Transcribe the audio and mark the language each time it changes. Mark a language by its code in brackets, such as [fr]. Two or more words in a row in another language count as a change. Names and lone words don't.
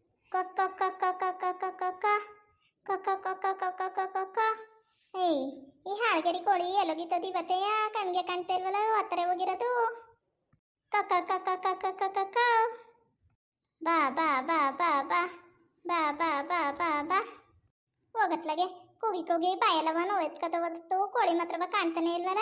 [kn] ಕೊಕ್ಕ ಕೊಕ್ಕ ಕೊಕ್ಕ ಕೊಕ್ಕ ಕೊಕ್ಕ ಕೊಕ್ಕ ಕೊಕ್ಕ ಕೊಕ್ಕ ಕೊಕ್ಕ. ಏಯ್, ಈ ಹಾಳ್ಗೆರಿ ಕೋಳಿ ಎಲ್ಲೋಗಿತ್ತದ ಇವತ್ತೆಯ? ಕಣ್ಗೆ ಕಾಣ್ತಾ ಇಲ್ವಲ್ಲ, ಹತ್ತರ ಹೋಗಿರೋದು. ಕೊಕ್ಕ ಕೊಕ್ಕ ಕೊಕ್ಕ ಕೊಕ್ಕ. ಬಾ ಬಾ ಬಾ ಬಾ ಬಾ ಬಾ ಬಾ ಬಾ ಬಾ ಬಾ. ಹೋಗತ್ಲಾಗೆ ಕೂಗಿ ಕೂಗಿ ಬಾಯೆಲ್ಲವ ನೋವೆತ್ಕದ ಹೊತ್ತು ಕೋಳಿ ಮಾತ್ರ ಕಾಣ್ತಾನೆ ಇಲ್ವಲ್ಲ.